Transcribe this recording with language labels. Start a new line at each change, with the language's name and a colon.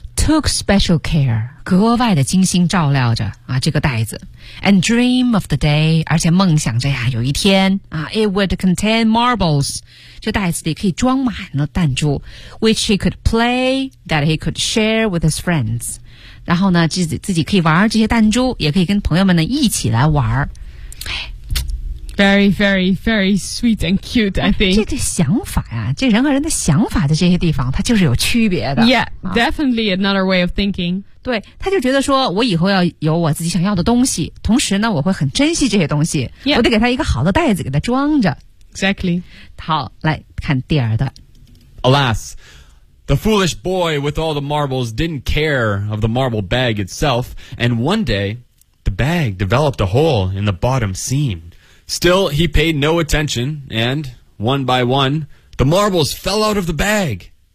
English: Took special care.
Chinese: 格外的精心照料着啊，这个袋子。
English: And dream of the day,
Chinese: 而且梦想着呀有一天、
English: it would contain marbles,
Chinese: 这袋子里可以装满了弹珠
English: which he could play, that he could share with his friends.
Chinese: 然后呢自己可以玩这些弹珠也可以跟朋友们呢一起来玩。
English: Very, very, very sweet and cute, I think.
Chinese: 这想法呀这人和人的想法在这些地方它就是有区别的。
English: Yeah, definitely another way of thinking.
Chinese: 对他就觉得说我以后要有我自己想要的东西同时呢我会很珍惜这些东西、
English: yeah.
Chinese: 我得给他一个好的袋子给他装着
English: Exactly
Chinese: 好来看第二段
English: Alas The foolish boy with all the marbles didn't care of the marble bag itself and one day the bag developed a hole in the bottom seam Still he paid no attention and one by one the marbles fell out of the bag